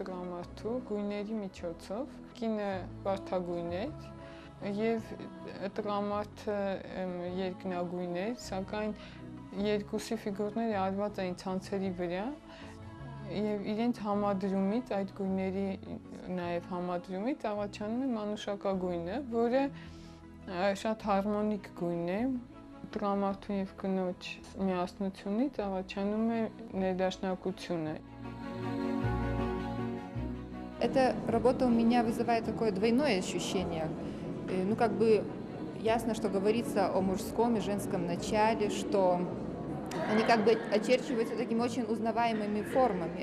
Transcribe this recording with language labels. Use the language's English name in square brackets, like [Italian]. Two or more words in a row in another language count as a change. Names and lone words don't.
[Armenian] տղամարդու գույների միջոցով կինը վարդագույն է եւ տղամարդը երկնագույն է սակայն երկուսի ֆիգուրները արված են ցանցերի վրա եւ իրենց համադրումից այդ գույների նաեւ համադրումից առաջանում է մանուշակագույնը, որը շատ հարմոնիկ գույն է, տղամարդու եւ կնոջ միասնությունից առաջանում է ներդաշնակությունը։ [Russian] Эта работа у меня вызывает такое двойное ощущение. Ну, как бы ясно, что говорится о мужском и женском начале, что они как бы очерчиваются такими очень узнаваемыми формами.